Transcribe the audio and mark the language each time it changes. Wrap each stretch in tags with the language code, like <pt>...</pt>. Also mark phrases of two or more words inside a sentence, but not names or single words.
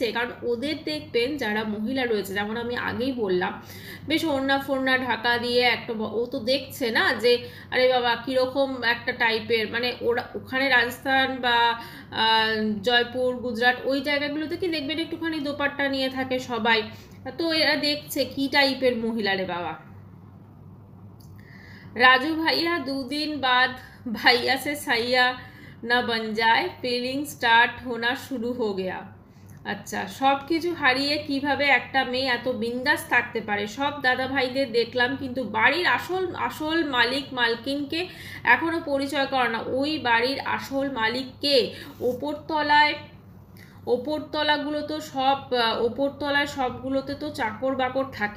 <bn>কারণ ওদের দেখবেন যারা মহিলা রয়েছে, যেমন আমি আগেই বললাম, বেশ ওড়না ফোড়না ঢাকা দিয়ে একটা, ও তো দেখছে না যে আরে বাবা কীরকম একটা টাইপের, মানে ওরা ওখানে রাজস্থান বা জয়পুর গুজরাট ওই জায়গাগুলোতে কি দেখবেন একটুখানি দোপাট্টা নিয়ে থাকে সবাই, তো এরা দেখছে কি টাইপের মহিলা রে বাবা।</bn> <hi>राजू भैया 2 दिन बाद भैया से सैया न बन जाए,</hi> <en>feeling start</en> <hi>होना शुरू हो गया।</hi> <bn>আচ্ছা, সব কিছু হারিয়ে কিভাবে একটা মেয়ে এত বিন্দাস থাকতে পারে। সব দাদা ভাইদের দেখলাম, কিন্তু বাড়ির আসল মালিক মালকিনকে এখনো পরিচয় করে না। ওই বাড়ির আসল মালিককে? ওপরতলাগুলো তো সব, ওপরতলায় সবগুলোতে তো চাকর বাকর থাকে।</bn>